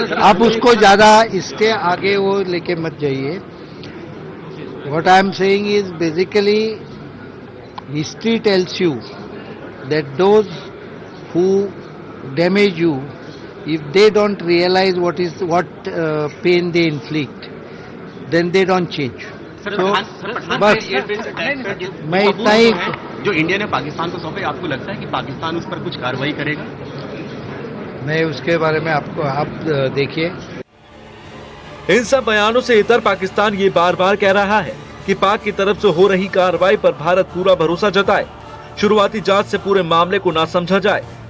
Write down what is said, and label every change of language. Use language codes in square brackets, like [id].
[hi] आप उसको ज्यादा इसके आगे वो लेके मत जाइए। [en] What I am saying is basically history tells you that those who damage you, if they don't realize what pain they inflict, then they don't change. [hi] बस मैं इतना ही, जो इंडिया ने पाकिस्तान को सौंपे, आपको लगता है कि पाकिस्तान उस पर कुछ कार्रवाई करेगा? मैं उसके बारे में आप देखिए। इन सब बयानों से इतर पाकिस्तान ये बार बार कह रहा है कि पाक की तरफ से हो रही कार्रवाई पर भारत पूरा भरोसा जताए, शुरुआती जांच से पूरे मामले को ना समझा जाए।